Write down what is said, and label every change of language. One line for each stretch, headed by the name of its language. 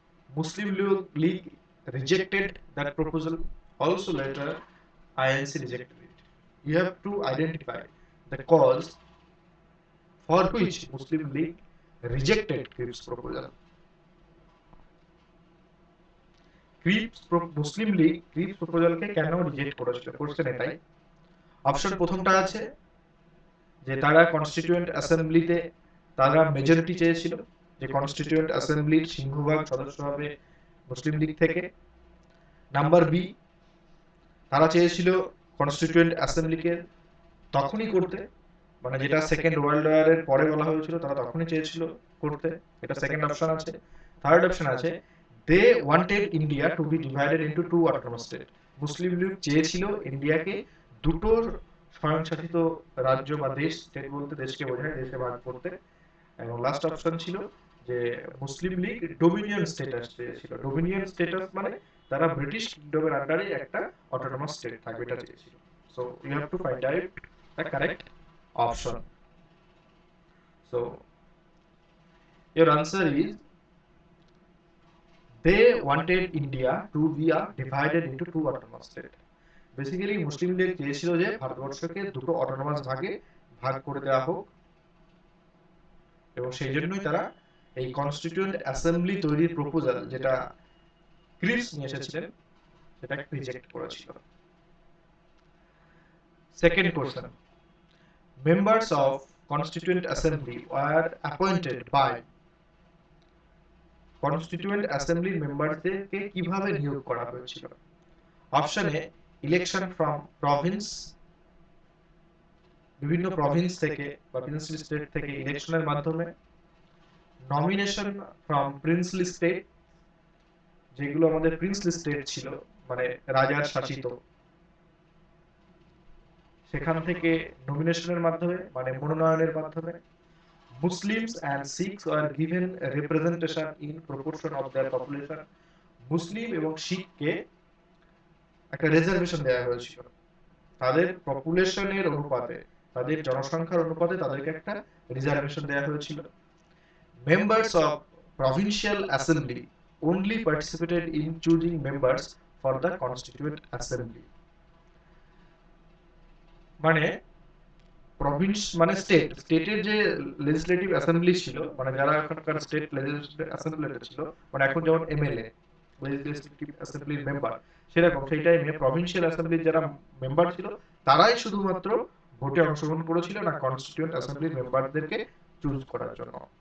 English: Muslim League rejected that proposal. Also later, INC rejected it. You have to identify the cause for which Muslim League rejected Cripps proposal.
Bangla: Muslim League Cripps প্রপোজালকে কেন reject করেছিল, question এটাই। Option প্রথমটা আছে যে তারা constituent অ্যাসেম্বলিতে তারা majority চেয়েছিল, যে কনস্টিটিউয়েন্ট অ্যাসেম্বলির সিংহভাগ সদস্য হবে মুসলিম লীগ থেকে। নাম্বার বি, তারা চেয়েছিল কনস্টিটিউয়েন্ট অ্যাসেম্বলিকে তখনই করতে, মানে যেটা সেকেন্ড ওয়ার্ল্ড ওয়ারের পরে বলা হয়েছিল, তারা তখনই চেয়েছিল করতে, এটা সেকেন্ড অপশন আছে।
English: Third option আছে, they wanted India to be divided into two autonomous state.
Bangla: মুসলিম লীগ চেয়েছিল ইন্ডিয়াকে দুটো স্বয়ংশাসিত রাজ্য বা দেশ, স্টেট বলতে দেশকে বোঝায়, দেশে ভাগ করতে। এবং লাস্ট অপশন ছিল যে মুসলিম লীগ ডোমিনিয়ন স্ট্যাটাস চেয়েছিল। ডোমিনিয়ন স্ট্যাটাস মানে তারা ব্রিটিশ কিংডমের আন্ডারে একটা অটোনমাস স্টেট থাকবে, এটা চেয়েছিল।
English: So you have to find out the correct option. So your answer is, they wanted India to be divided into two autonomous states.
Bangla: Basically মুসলিম লীগ চেয়েছিল যে ভারতবর্ষকে দুটো অটোনমাস ভাগে ভাগ করে দেওয়া হোক, এবং সেই জন্যই তারা এই কনস্টিটিউয়েন্ট অ্যাসেম্বলি তৈরির প্রপোজাল, যেটা ক্রিপস নিয়ে এসেছিলেন, সেটা রিজেক্ট করেছিল।
English: second question, members of Constituent Assembly were appointed by, Constituent Assembly
Bangla: মেম্বারদেরকে কিভাবে নিয়োগ করা হয়েছিল? Option A,
English: election from province,
Bangla: বিভিন্ন প্রভিন্স থেকে বা প্রিন্সলি স্টেট থেকে ইলেকশনের মাধ্যমে।
English: nomination from princely state,
Bangla: যেগুলো আমাদের প্রিন্সলি স্টেট ছিল, মানে রাজার শাসিত, সেখান থেকে নমিনেশনের মাধ্যমে, মানে মনোনয়নের মাধ্যমে।
English: Muslims and Sikhs were given representation in proportion of their population.
Bangla: মুসলিম এবং শিখকে একটা রিজার্ভেশন দেওয়া হয়েছিল, তাদের পপুলেশনের অনুপাতে, তাদের জনসংখ্যার অনুপাতে তাদেরকে একটা রিজার্ভেশন দেওয়া হয়েছিল।
English: Members of provincial assembly only participated in choosing members for the constituent assembly.
Bangla: মানে প্রভিন্স মানে স্টেটের যে লেজিসলেটিভ অ্যাসেম্বলি ছিল, মানে যারা এখনকার স্টেট লেজিসলেটিভ অ্যাসেম্বলিতে ছিল, মানে এখন যেমন এমএলএ লেজিসলেটিভ অ্যাসেম্বলির মেম্বার, সেরকম সেই টাইমে প্রভিন্সিয়াল অ্যাসেম্বলির যারা মেম্বার ছিল তারাই শুধুমাত্র ভোটে অংশগ্রহণ করেছিল না কনস্টিটিউয়েন্ট অ্যাসেম্বলির মেম্বারদেরকে চুজ করার জন্য।